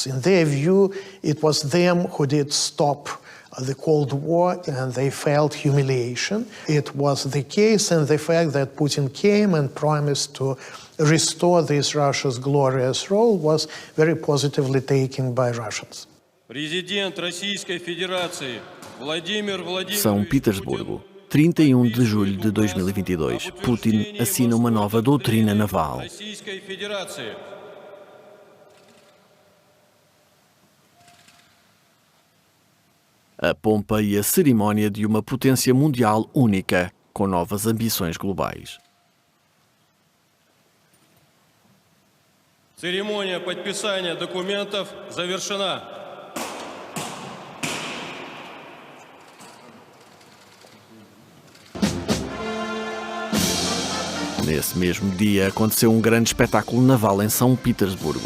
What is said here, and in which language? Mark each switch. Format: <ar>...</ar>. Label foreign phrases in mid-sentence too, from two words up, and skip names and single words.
<en>In their view, it was them who did stop the Cold War, and they felt humiliation. It was the case, and the fact that Putin came and promised to restore this Russia's glorious role was very positively taken by Russians.</en> <pt>São Petersburgo, 31 de julho de 2022. Putin assina uma nova doutrina naval. A pompa e a cerimónia de uma potência mundial única, com novas ambições globais.</pt> <ru>Церемония подписания документов завершена.</ru> <pt>Nesse mesmo dia aconteceu um grande espetáculo naval em São Petersburgo.</pt>